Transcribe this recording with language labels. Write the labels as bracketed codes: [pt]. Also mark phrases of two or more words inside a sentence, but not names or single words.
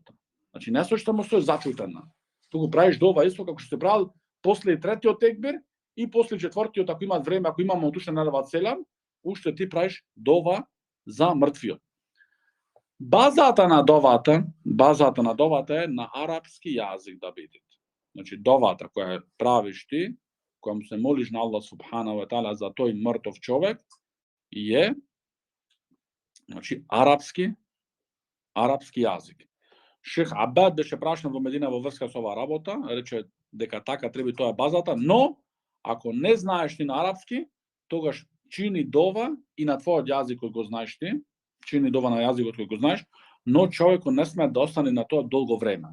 [mk] Значи не со што му стои зачутена. Туку правиш дова исто како што се правил после третиот текбир и после четвртиот, ако имат време, ако имамо уште не дават селам, уште ти правиш дова за мртвиот. Базата на довата е на арапски јазик да биде. Значи довата која правиш ти, која му се молиш на Аллах [ar] سبحانه وتعالى [mk] за тој мртов човек, е значи арапски јазик. Шех Абад беше прашан во Медина во врска со оваа работа, рече дека така треба тоа базата, но ако не знаеш ти на арапски, тогаш чини дова и на твојот јазик кој го знаеш ти, чини дова на јазикот кој го знаеш, но човекот не сме да остане на тоа долго време.